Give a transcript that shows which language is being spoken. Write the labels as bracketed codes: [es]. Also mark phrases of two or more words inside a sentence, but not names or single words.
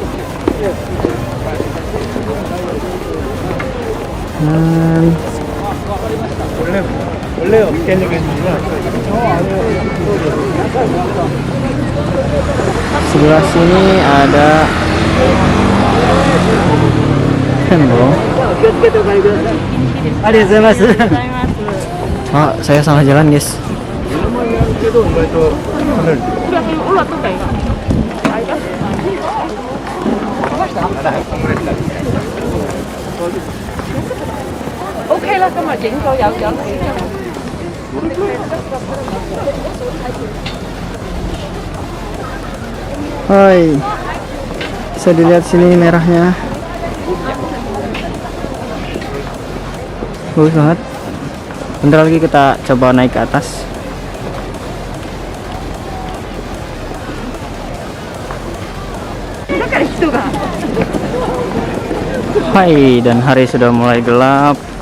[id] Sebelah sini ada tembok. Saya salah jalan, guys. [yue] OK啦，今日影咗有獎品。 [id] Hai, bisa dilihat sini merahnya. Bagus banget. Bentar lagi kita coba naik ke atas. Hai, dan hari sudah mulai gelap.